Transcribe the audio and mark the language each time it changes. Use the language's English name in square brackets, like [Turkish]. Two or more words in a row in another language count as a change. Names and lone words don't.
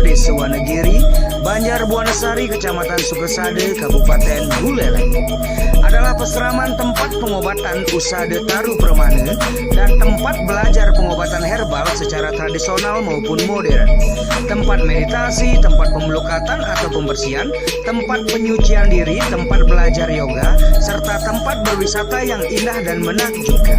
[Indonesian] Desa Wanagiri, Banjar Buanasari, Kecamatan Sukesade, Kabupaten Buleleng, adalah peseraman tempat pengobatan Usade Taru Permane dan tempat belajar pengobatan herbal secara tradisional maupun modern, tempat meditasi, tempat pemelukatan atau pembersihan, tempat penyucian diri, tempat belajar yoga, serta tempat berwisata yang indah dan menakjubkan.